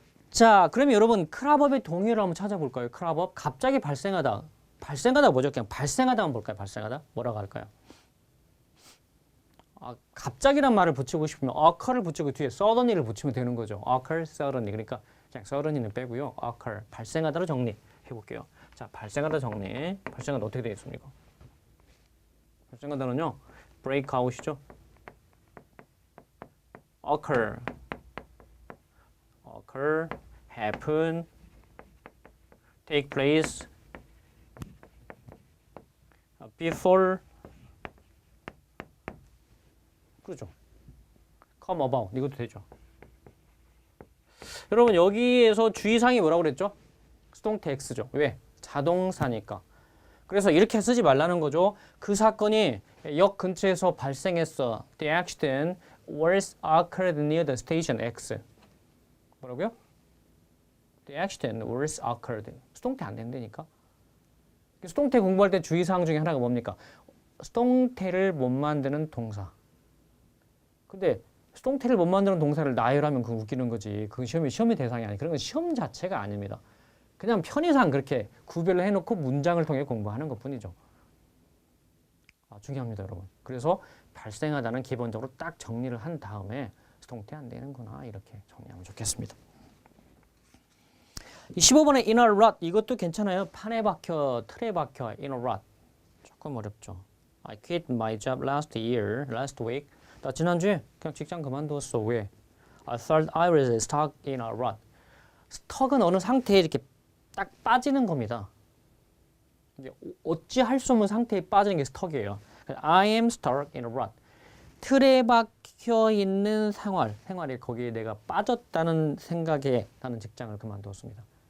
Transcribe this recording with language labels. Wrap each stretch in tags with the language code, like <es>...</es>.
<ko>자, 그러면 여러분 크랍업의 동의어를 한번 찾아볼까요? 크랍업 갑자기 발생하다. 발생하다 뭐죠? 그냥 발생하다 한번 볼까요? 발생하다 뭐라고 할까요? 갑자기란 말을 붙이고 싶으면 occur를 붙이고 뒤에 suddenly를 붙이면 되는 거죠.</ko> <en>occur, suddenly.</en> <ko>그러니까 그냥 suddenly는 빼고요. occur, 발생하다로 정리해 볼게요. 자, 발생하다 정리. 발생하다 어떻게 되어 있습니까? 발생하다는요.</ko> <en>break out이죠. occur, happen, take place, before,</en> <ko>그렇죠.</ko> <en>come about</en> <ko>이것도 되죠. 여러분 여기에서 주의사항이 뭐라고 그랬죠? 수동태 X죠. 왜? 자동사니까. 그래서 이렇게 쓰지 말라는 거죠. 그 사건이 역 근처에서 발생했어.</ko> <en>The accident was occurred near the station X.</en> <ko>뭐라고요?</ko> <en>The accident was occurred.</en> <ko>수동태 안 된다니까. 수동태 공부할 때 주의사항 중에 하나가 뭡니까? 수동태를 못 만드는 동사. 근데 수동태를 못 만드는 동사를 나열하면 그거 웃기는 거지. 그건 시험의 대상이 아니에요. 그런 건 시험 자체가 아닙니다. 그냥 편의상 그렇게 구별을 해놓고 문장을 통해 공부하는 것뿐이죠. 중요합니다, 여러분. 그래서 발생하다는 기본적으로 딱 정리를 한 다음에 수동태 안 되는구나 이렇게 정리하면 좋겠습니다. 이 15번의</ko> <en>in a rut</en> <ko>이것도 괜찮아요. 판에 박혀, 틀에 박혀 in a rut. 조금 어렵죠.</ko> <en>I quit my job last week.</en> <ko>나 지난주에 그냥 직장 그만두었어. 왜?</ko> <en>I thought I was stuck in a rut.</en> <ko>스톡은 어느 상태에 이렇게 딱 빠지는 겁니다. 이제 어찌 할 수 없는 상태에 빠지는 게 스톡이에요.</ko> <en>I am stuck in a rut.</en> <ko>틀에 박혀 있는 생활에 거기에 내가 빠졌다는 생각에 나는 직장을 그만두었습니다.</ko>